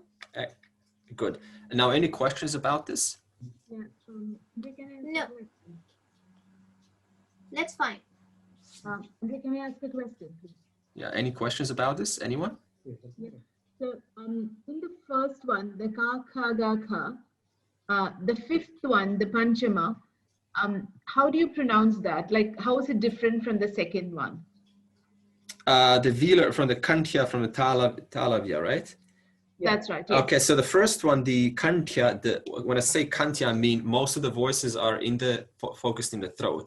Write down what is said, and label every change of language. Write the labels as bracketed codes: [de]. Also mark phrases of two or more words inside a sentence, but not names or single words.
[en] Good. Now, any questions about this? Yeah, no. That's fine. Can I ask a question, please? Yeah, any questions about this? Anyone? Yeah. So, in the first one, the ka, kha, ga, kha, the fifth one, the panchama, how do you pronounce that? Like, how is it different from the second one? The velar from the kantya, from the talavya, right? That's right. Yes. Okay, so the first one, the kantya, when I say kantya, I mean most of the voices are in the focused in the throat.